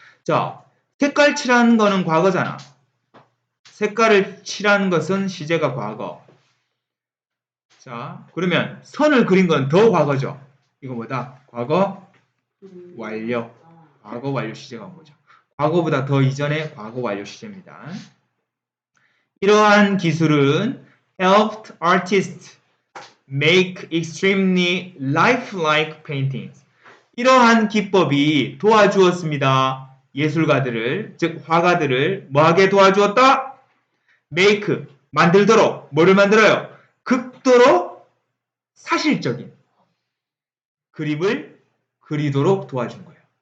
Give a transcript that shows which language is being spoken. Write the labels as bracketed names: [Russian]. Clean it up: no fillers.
[Korean] 자, 색깔 칠한 거는 과거잖아. 색깔을 칠한 것은 시제가 과거. 자, 그러면 선을 그린 건 더 과거죠. 이거 뭐다? 과거 완료. 과거 완료 시제가 온 거죠. 과거보다 더 이전의 과거 완료 시제입니다. 이러한 기술은 [English] helped artists make extremely lifelike paintings. [Korean] 이러한 기법이 도와주었습니다. 예술가들을, 즉 화가들을 뭐하게 도와주었다? make, 만들도록. 뭐를 만들어요? 극도로 사실적인 그림을 그리도록 도와준 거예요.